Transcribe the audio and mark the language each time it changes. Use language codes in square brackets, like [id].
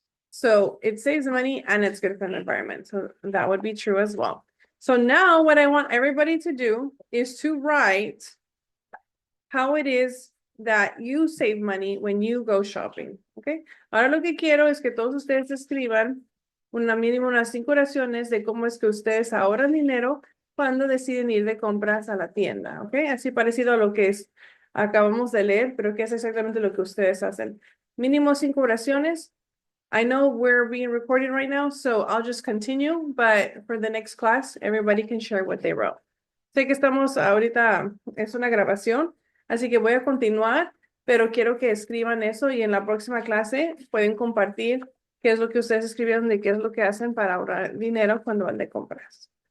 [en] So it saves money and it's good for the environment. So that would be true as well. So now what I want everybody to do is to write how it is that you save money when you go shopping. Okay. [es] Ahora lo que quiero es que todos ustedes escriban una mínimo unas 5 oraciones de cómo es que ustedes ahorran dinero cuando deciden ir de compras a la tienda. Ok. Así parecido a lo que acabamos de leer, pero que es exactamente lo que ustedes hacen. Mínimo 5 oraciones. [en] I know we're being recorded right now, so I'll just continue, but for the next class, everybody can share what they wrote. [es] Sé que estamos ahorita, es una grabación, así que voy a continuar, pero quiero que escriban eso y en la próxima clase pueden compartir qué es lo que ustedes escribieron y qué es lo que hacen para ahorrar dinero cuando van de compras.